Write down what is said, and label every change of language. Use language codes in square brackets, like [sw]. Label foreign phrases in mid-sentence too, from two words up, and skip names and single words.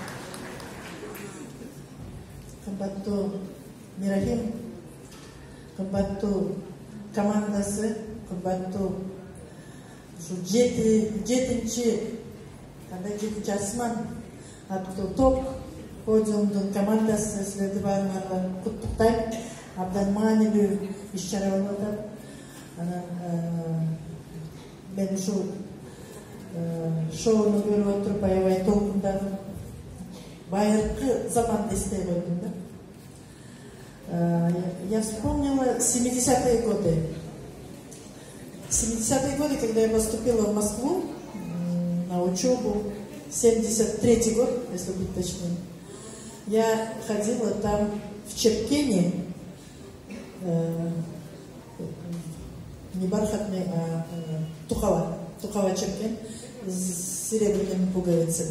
[ky] Кымбаттуу Мирахим, кымбаттуу командасы, кымбаттуу ушу жетинчи асман аттуу топ подиумдун командасы, силерди баарыңарга куттуктайм. Абдан маанилүү иш-чара болуп атат. Анан мен ушул шоуну көрүп отуруп аябай толкундадым. Байыркы заманды эстей койдум да. [ru] Я вспомнила 70-е годы. 70-е годы, когда я поступила в Москву на учебу, 73-й год, если быть точнее, я ходила там в Чепкене, не бархатный, а тухава Чепкен с серебряными пуговицами.